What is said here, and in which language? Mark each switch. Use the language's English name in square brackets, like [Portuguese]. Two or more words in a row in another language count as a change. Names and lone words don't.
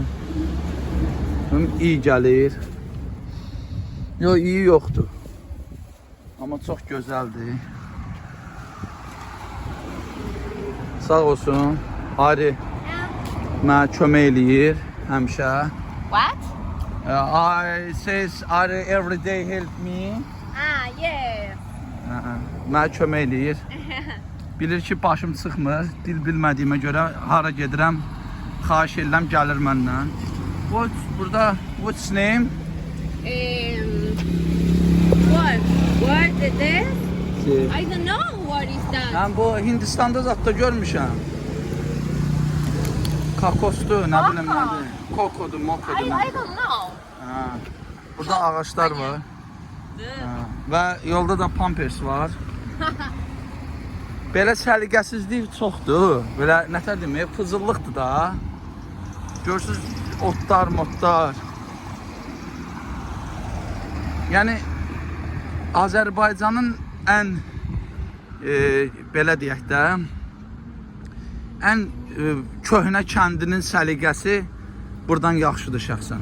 [Azerbaijani] Görüm iyi gəlir. Yox, iyi yoxdur. Amma çox gözəldir. Sağ olsun. Ari mənə kömək eləyir həmişə. [English] What? I says Ari every day help me. Ah, yes. [Azerbaijani] Mənə kömək eləyir. Bilir ki başım çıxmır. Dil bilmədiyimə görə hara gedirəm, xahiş edirəm gəlir məndən. [English] What's name? What is this? I don't know what is that. [Azerbaijani] Mən bu Hindistanda zətdə görmüşəm. Kakosdur, nə bilim nədir. Kokodur, mokodur. [English] I don't know. [Azerbaijani] Burada ağaçlar var. Və yolda da pampers var. Belə səliqəsizlik çoxdur. Belə nətər demək, fızıllıqdır da. Görürsünüz, otlar, motlar. Yəni Azərbaycanın ən belə deyək də ən köhnə kəndinin səliqəsi buradan yaxşıdır şəxsən.